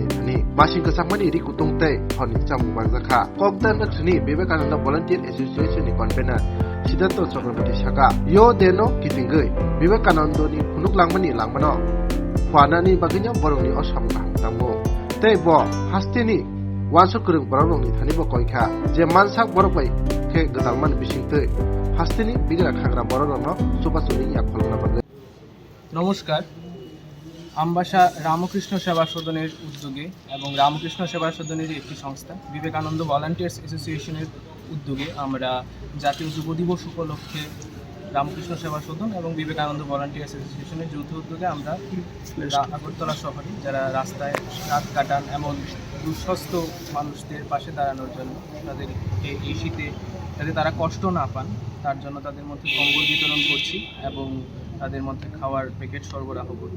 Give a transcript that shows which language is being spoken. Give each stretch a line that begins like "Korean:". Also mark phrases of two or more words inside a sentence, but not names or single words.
Kok Borok: Thani Masing Kesamani Rikutungte Honi Chamu Banzakha Kokdan Thani Vivekananda Volunteer Association ni Convener Siddhartha Chakraborty Saka Yo Deno Kitingei Vivekananda ni Punuk Langmani Langmano Phanani Baginya Boroni Osam Tangmo Tei Bo Hastini Wansuk Kurung Boroni Thani Bo Koikha Je Mansak Borobai ke gedalman bisingte hastini bigra khagra bororno সুপাচুনি yakholna bagay
Bangla: নমস্কার আমবাসা রামকৃষ্ণ সেবা সদনের উদ্যোগে এবং রামকৃষ্ণ সেবা সদনের একটি সংস্থা বিবেকানন্দ ভলান্টিয়ার্স অ্যাসোসিয়েশনের উদ্যোগে আমরা জাতীয় যুব দিবস উপলক্ষে রামকৃষ্ণ সেবা সদন এবং বিবেকানন্দ ভলান্টিয়ার্স অ্যাসোসিয়েশনের যৌথ উদ্যোগে আমরা আগরতলা শহরে যারা রাস্তায় রাত কাটান এমন দুঃস্থ মানুষদের পাশে দাঁড়ানোর জন্য তাদের এই শীতে যাতে তারা কষ্ট না পান তার জন্য তাদের মধ্যে কম্বল বিতরণ করছি এবং তাদের মধ্যে খাওয়ার প্যাকেট সরবরাহ করছি।